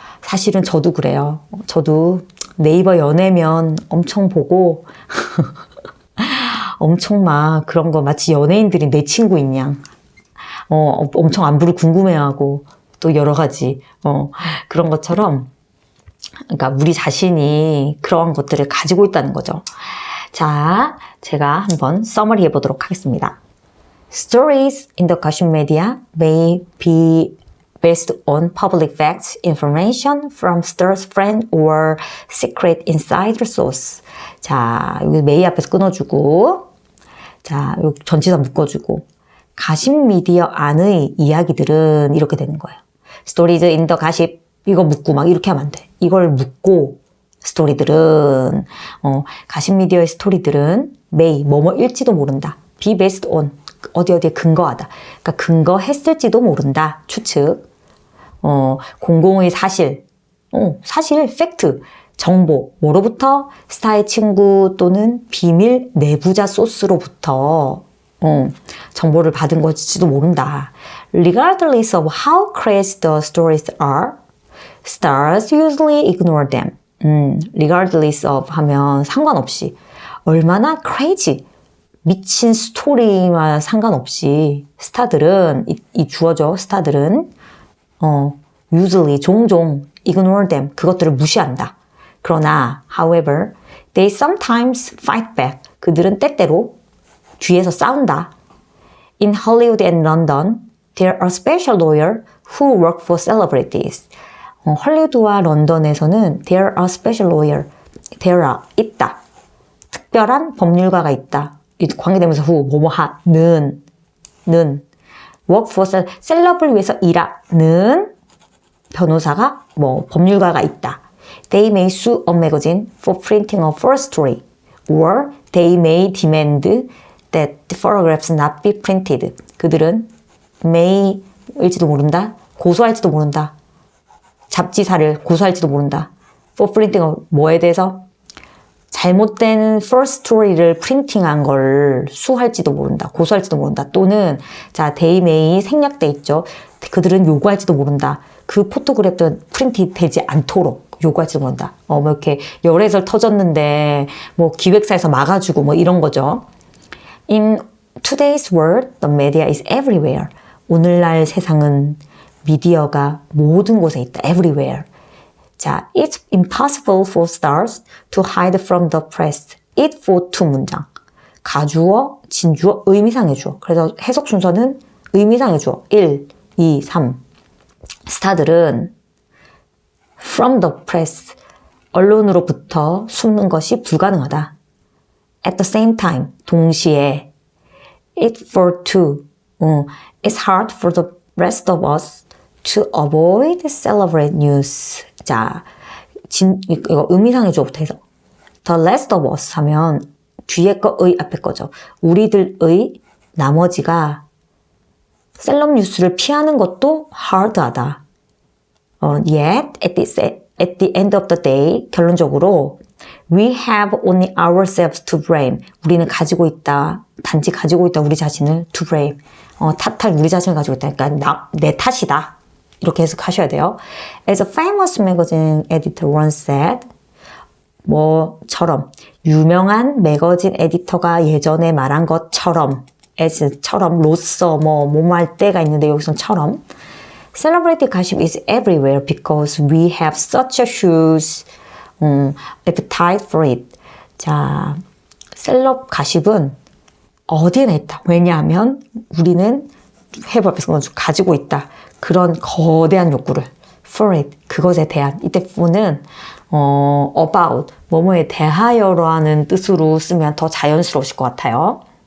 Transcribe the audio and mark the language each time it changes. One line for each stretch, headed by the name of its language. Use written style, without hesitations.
Korean: 사실은 저도 그래요. 저도 네이버 연애면 엄청 보고, 엄청 막 그런 거 마치 연예인들이 내 친구인 양. 엄청 안부를 궁금해하고, 또 여러 가지, 그런 것처럼, 그러니까 우리 자신이 그런 것들을 가지고 있다는 거죠. 자, 제가 한번 서머리 해보도록 하겠습니다.
English: Stories in the gossip media may be based on public facts, information from stir's friend or secret insider source.
Korean: 자, 여기 may 앞에서 끊어주고, 자, 여기 전치사 묶어주고, 가십 미디어 안의 이야기들은 이렇게 되는 거예요.
English: Stories in the gossip
Korean: 이거 묶고 막 이렇게 하면 안 돼. 이걸 묶고 스토리들은 가십 미디어의 스토리들은 may 뭐뭐일지도 모른다.
English: be based on
Korean: 어디에 근거하다. 그러니까 근거했을지도 모른다. 추측. 공공의 사실. 사실, 팩트. 정보. 뭐로부터? 스타의 친구 또는 비밀 내부자 소스로부터 정보를 받은 것일지도 모른다.
English: Regardless of how crazy the stories are, stars usually ignore them.
Korean: Regardless of 하면 상관없이. 얼마나 crazy. 미친 스토리와 상관없이 스타들은 이 주어죠. 스타들은 usually 종종
English: ignore them
Korean: 그것들을 무시한다. 그러나
English: however they sometimes fight back
Korean: 그들은 때때로 뒤에서 싸운다.
English: In Hollywood and London, there are special lawyers who work for celebrities.
Korean: 헐리우드와 런던에서는
English: there are special lawyers. there are,
Korean: 있다. 특별한 법률가가 있다. 관계되면서 who, 뭐뭐 하는,
English: work for
Korean: 셀럽을 위해서 일하는 변호사가 법률가가 있다.
English: They may sue a magazine for printing a false story, or they may demand that the photographs not be printed.
Korean: 그들은 may일지도 모른다. 고소할지도 모른다. 잡지사를 고소할지도 모른다.
English: For printing
Korean: 뭐에 대해서? 잘못된
English: false story
Korean: 를 프린팅한 걸 수할지도 모른다. 고소할지도 모른다. 또는 자,
English: they may
Korean: 생략돼 있죠. 그들은 요구할지도 모른다. 그 포토그래프는 프린트 되지 않도록 요구할지도 모른다. 뭐 이렇게 열애설 터졌는데 기획사에서 막아주고 이런 거죠.
English: In today's world, the media is everywhere.
Korean: 오늘날 세상은 미디어가 모든 곳에 있다.
English: Everywhere. 자, it's impossible for stars to hide from the press. It for two 문장.
Korean: 가주어, 진주어, 의미상의 주어. 그래서 해석 순서는 의미상의 주어. 1, 2, 3. 스타들은
English: from the press.
Korean: 언론으로부터 숨는 것이 불가능하다. At the same time. 동시에. It for two.
English: It's hard for the rest of us to avoid celebrate news.
Korean: 자, 이거 의미상의 주어부터 해서
English: the rest of us
Korean: 하면 뒤에 거의 앞에 거죠. 우리들의 나머지가 셀럽 뉴스를 피하는 것도 hard하다.
English: Yet at the end of the day
Korean: 결론적으로
English: we have only ourselves to blame.
Korean: 우리는 단지 가지고 있다 우리 자신을
English: to blame.
Korean: 탓할 우리 자신을 가지고 있다. 그러니까 내 탓이다. 이렇게 해석하셔야 돼요.
English: As a famous magazine editor once said,
Korean: 뭐처럼 유명한 매거진 에디터가 예전에 말한 것처럼, as처럼, 로서, 뭐할 때가 있는데 여기서는 처럼
English: Celebrity gossip is everywhere because we have such a huge appetite for it.
Korean: 자, 셀럽 가십은 어디에나 있다. 왜냐하면 우리는 have 앞에서 가지고 있다. 그런 거대한 욕구를
English: for it,
Korean: 그것에 대한. 이때 for는 about, 뭐뭐에 대하여라는 뜻으로 쓰면 더 자연스러우실 것 같아요.